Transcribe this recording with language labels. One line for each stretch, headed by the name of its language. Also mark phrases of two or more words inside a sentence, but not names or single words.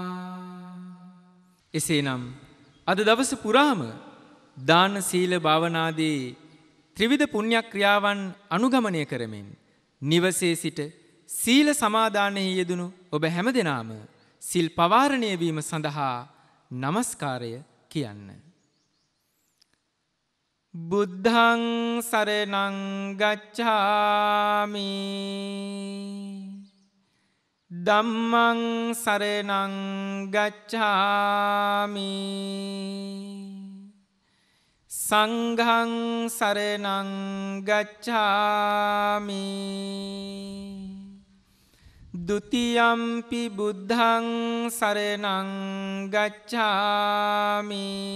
Sinhala: එසේනම් අද දවස පුරාම දාන සීල භාවනාදී ත්‍රිවිධ පුණ්‍ය ක්‍රියාවන් අනුගමනය කරමින් නිවසේ සිට සීල සමාදානයේ යෙදුණු ඔබ හැමදෙනාම සිල් පවාරණය වීම සඳහා নমස්කාරය කියන්න.
Pali: බුද්ධං සරණං ගච්ඡාමි ධම්මං සරණං ගච්ඡාමි සංඝං සරණං ගච්ඡාමි ဒုတိယံ පි බුද්ධං සරණං ගච්ඡාමි